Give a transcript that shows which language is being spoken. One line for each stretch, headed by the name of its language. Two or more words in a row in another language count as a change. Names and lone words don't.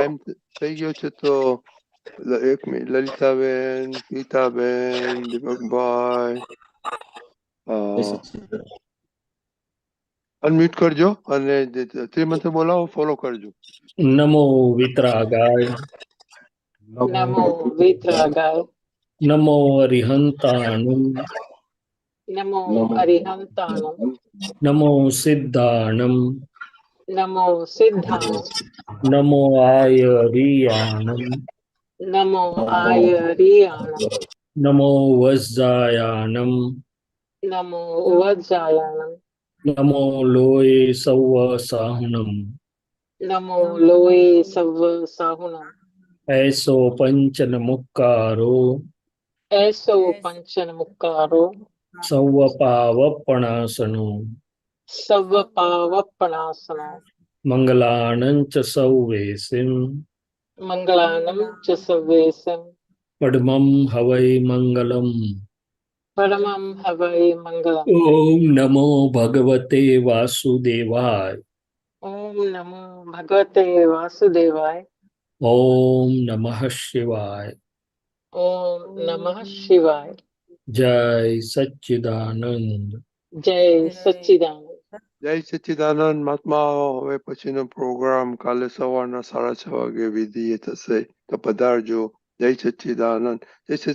Gujarati: ટાઈમ થઈ ગયો છે, તો એક મિનિટ, લલિતાબેન, ગીતાબેન, દીપકભાઈ જય સચ્ચિદાનંદ. અનમ્યુટ કરજો અને શ્રીમંત બોલાવો, ફોલો કરજો.
Prakrit languages: નમો વિતરાગાય नमो वीतरागाय. નમો અરિહંતાણમ नमो अरिहंताणं. નમો સિદ્ધાણમ नमो सिद्धाणं. નમો આયરિયાણમ नमो आयरियाणं. નમો વજ્જાયાણમ नमो वज्जायाणं. નમો લોય સૌ સાહુણમ नमो लोए सव्व साहूणं. એસો પંચન મુક્કારો एसो पंचण मुक्कारो. સૌ પાવપણાસનો Savapavappanasana. મંગલાનંચ સૌવેસિમ मंगलाणं चसवेसं. પડમમ હવૈ મંગલમ. परमं हवइ मंगलं.
Sanskrit: ઓમ નમો ભગવતે વાસુદેવાય. ॐ नमो भगवते वासुदेवाय. ઓમ નમઃ શિવાય. ॐ नमः शिवाय.
Gujarati: જય સચ્ચિદાનંદ. જય સચ્ચિદાનંદ. જય સચ્ચિદાનંદ. મહાત્માઓ, હવે પછીનો પ્રોગ્રામ કાલે સવારના 6:30 વાગે વિધિએ થશે, તો પધારજો. જય સચ્ચિદાનંદ. જય સચ્ચિદાનંદ.